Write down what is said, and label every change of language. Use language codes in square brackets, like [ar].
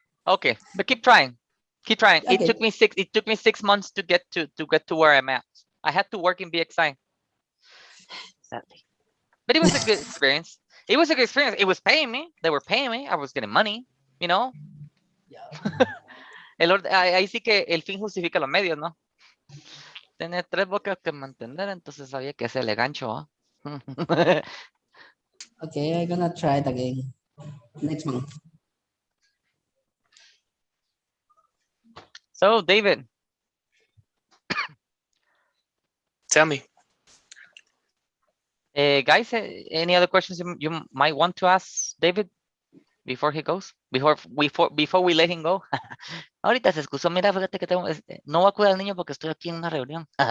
[en] Okay, but keep trying. Keep trying. Okay. It took me 6 months to get to where I'm at. I had to work in BXI. Sadly. But it was a good experience. It was a good experience. It was paying me. They were paying me. I was getting money, you know. [es] Ahí sí que el fin justifica los medios, ¿no? Tener 3 bocas que mantener, entonces había que hacerle gancho, ¿eh? [en] Okay, I'm gonna try it again next month. So, David. Tell me. Guys, any other questions you might want to ask David before he goes? Before we let him go. [es] Ahorita se excusó, mira, fíjate que no voy a cuidar al niño porque estoy aquí en una reunión.